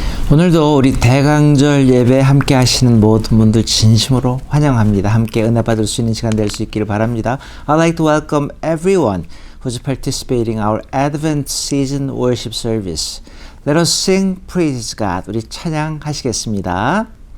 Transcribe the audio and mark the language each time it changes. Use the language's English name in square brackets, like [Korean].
[Korean] 오늘도 우리 대강절 예배 함께 하시는 모든 분들 진심으로 환영합니다. 함께 은혜 받을 수 있는 시간 될 수 있기를 바랍니다. [English] I'd like to welcome everyone who's participating in our Advent Season Worship Service. Let us sing Praise God. [Korean] 우리 찬양하시겠습니다.